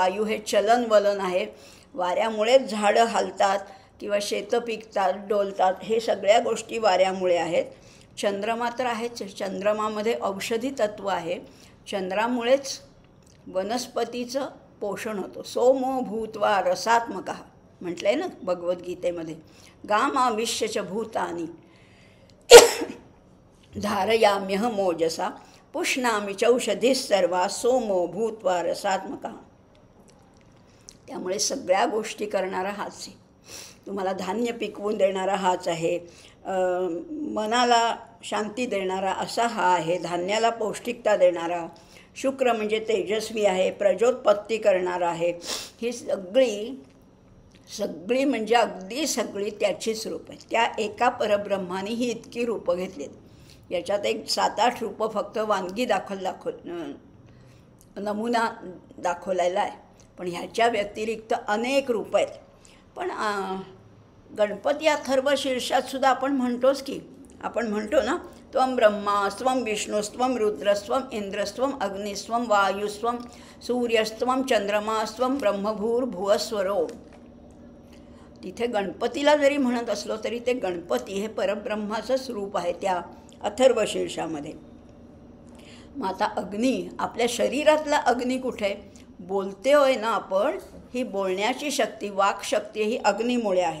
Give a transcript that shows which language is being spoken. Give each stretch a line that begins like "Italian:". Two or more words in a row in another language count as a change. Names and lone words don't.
Marathi: वायू हे चलनवलन आहे. वाऱ्यामुळेच झाडं हालतात किंवा शेतं पिकतात, डोलतात. हे सगळ्या गोष्टी वाऱ्यामुळे आहेत. चंद्रमा तर आहेच. चंद्रमामध्ये औषधी तत्त्व आहे. चंद्रामुळेच वनस्पतीचं पोषण होतं.
Sanskrit: सोमो भूत्वा रसात्मक
Marathi: म्हटलं आहे ना भगवद्गीतेमध्ये.
Sanskrit: गामाविश्यच भूतानी धारयाम्यहमोजसा पुष्णामि चौषधी सर्वा सोमो भूत्वा रसात्मका.
Marathi: त्यामुळे सगळ्या गोष्टी करणारा हाच आहे. तुम्हाला धान्य पिकवून देणारा हाच आहे. मनाला शांती देणारा असा हा आहे. धान्याला पौष्टिकता देणारा. शुक्र म्हणजे तेजस्वी आहे, प्रजोत्पत्ती करणारा आहे. ही सगळी म्हणजे अगदी सगळी त्याचीच रूप आहे. त्या एका परब्रह्माने ही इतकी रूपं घेतलीत. याच्यात एक 7-8 रूपं फक्त वानगी नमुना दाखवलेला आहे, पण ह्याच्या व्यतिरिक्त अनेक रूपं आहेत. पण गणपती अथर्व शीर्षातसुद्धा आपण म्हणतोच की, आपण म्हणतो ना,
Sanskrit: त्वं ब्रह्मा स्वं विष्णुस्त्वं रुद्रस्त्वं इंद्रस्त्वं अग्निस्त्वं वायुस्त्वं सूर्यस्त्वं चंद्रमास्त्वं ब्रह्मभूर्भुवस्वरो.
Marathi: तिथे गणपतीला जरी म्हणत असलो तरी ते गणपती हे परब्रह्माचंच रूप आहे त्या अथर्व शीर्षामध्ये. मग आता अग्नी, आपल्या शरीरातला अग्नी कुठे? बोलते होय ना आपण, ही बोलण्याची शक्ती, वाक्शक्ती ही अग्नीमुळे आहे.